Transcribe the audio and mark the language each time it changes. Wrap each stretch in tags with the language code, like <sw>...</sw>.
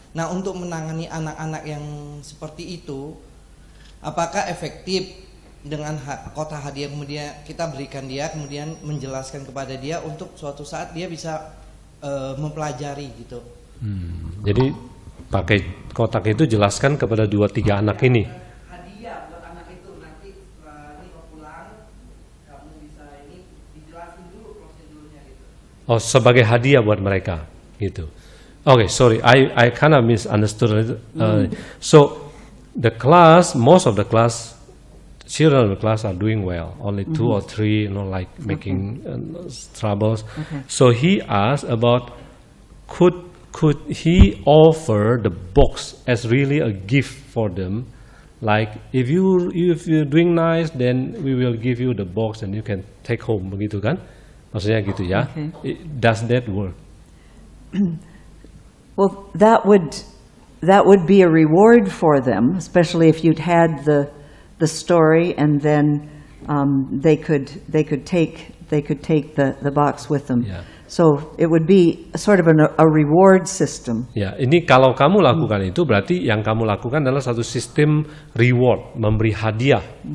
<id>Nah, untuk menangani anak-anak yang seperti itu, apakah efektif dengan kotak hadiah kemudian kita berikan dia, kemudian menjelaskan kepada dia untuk suatu saat dia bisa mempelajari gitu. Jadi pakai kotak itu jelaskan kepada 2-3 anak ini. Hadiah buat anak itu, nanti setelah ini pulang kamu bisa ini dijelasin dulu prosedurnya gitu. Oh, sebagai hadiah buat mereka gitu.</id> <en>Okay, sorry, I kind of misunderstood. So the class, most of the class, children in the class are doing well. Only 2 or 3, like making troubles. Okay. So he asked about could he offer the box as really a gift for them? Like if you're doing nice, then we will give you the box and you can take home,</en> <id>begitu kan? Maksudnya gitu ya. Okay.</id> <en>Does that work? Well, that would be a reward for them, especially if you'd had the story and then they could take the box with them. Yeah. So it would be sort of a reward system.</en> <id>Ya, ini kalau kamu lakukan itu berarti yang kamu lakukan adalah satu sistem reward, memberi hadiah.</id>